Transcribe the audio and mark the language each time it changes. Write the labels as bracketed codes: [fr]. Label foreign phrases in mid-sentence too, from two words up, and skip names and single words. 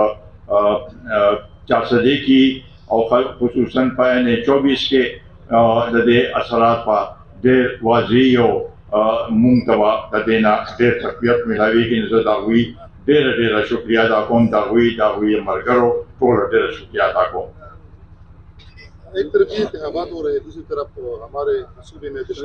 [ps] چارسدې کې او خصوصا په N24 کې د دې اثرات په ډېر واضح او مونږ ته به د دې نه ډېر تقویت میلاویږي نو زه د هغوی ډېره شکریه ادا کوم د هغوی ملګرو ټوله ډېره شکریه ادا کوم [ur] ایک طرف یہ انتخابات ہو رہے ہیں دوسری طرف ہمارے صوبے میں